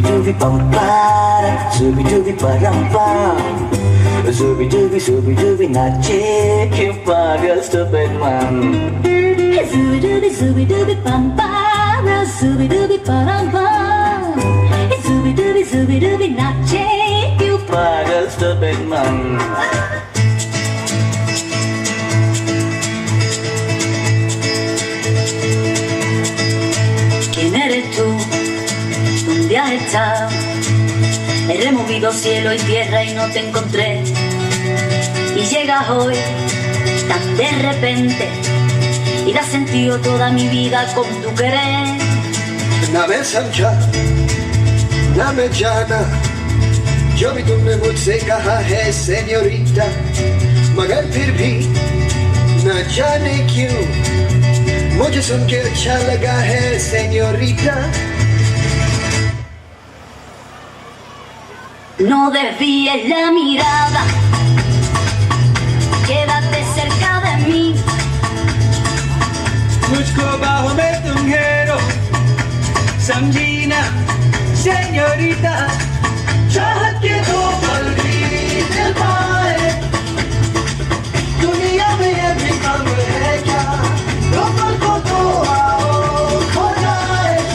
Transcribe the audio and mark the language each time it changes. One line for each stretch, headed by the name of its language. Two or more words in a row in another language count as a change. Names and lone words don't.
Hindi: dooby bum para, zooby dooby param pam. Zooby dooby नाचे क्यों पागल
English: stupid man. Zooby dooby bum para, zooby dooby param pam. Zooby dooby
Hindi: नाचे क्यों पागल
English: stupid man.
Spanish: ¿Quién eres tú? ¿Dónde has estado? He removido cielo y tierra y no te encontré. Y llegas hoy tan de repente y das sentido toda mi vida con tu querer.
Hindi: ना मैं समझा ना मैं जाना जो भी तुमने मुझसे कहा है सेन्योरिटा, मगर फिर भी न जाने क्यों मुझे सुन के अच्छा लगा है सेन्योरिटा.
Spanish: No desvíes la mirada, quédate cerca de mí.
Hindi: मुझको बाहों में तुम घेरो, समझी ना सेन्योरिटा. चाहत के दो पल भी दिल पाए, दुनिया में ये भी कम है क्या, दो पल को तो आओ खो जाए.